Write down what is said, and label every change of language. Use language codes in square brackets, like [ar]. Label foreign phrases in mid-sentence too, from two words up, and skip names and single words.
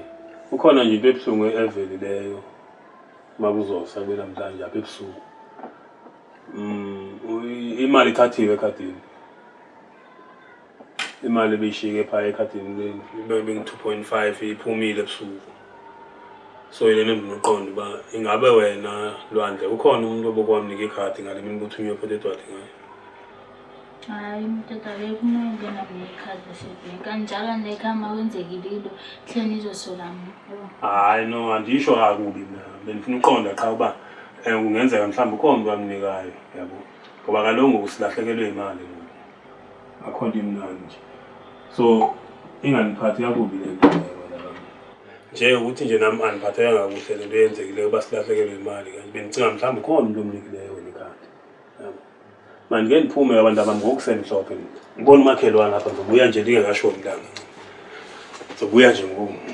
[xh] Ukhona nje into ebuhlungu evelileyo. Makuzosa namhlanje apha ebusuku. Imali ithathiwe ekhadini. Imali beyishike pha ekhadini beng 2.5 iphumile ebusuku. So yena ndinoqonda uba ingabe wena Lwandle ukhona umuntu obokwamnika ikhadi ngale mini kuthunywe potetwana ngayo. Hayi mtata lekumele nakuyikhadi lasebhenki kanjalo nekhama kwenzekile into hle nizosola mina. Hayi no andisho kakubi mina bendifuna uqonda qha uba kungenzeka mhlawumbe ukhona umuntu amnikayo yabo ngoba kaloku ngokusilahlekelwe imali ngoku akho nto imnandi nje so inganiphathi kakubi le nto nje ukuthi nje nami andiphatheka kakuhle lento eyenzekileyo uba silahlekelwe imali kanje bendicinga mhlawumbe ukhona umuntu omnikileyo wena ikhadi yabo manje ngeke ndiphume abantu abami ngokusemhlophe ngibona umakhelwane apha ngizobuya nje ndingekasho umntana ngizobuya nje ngoku.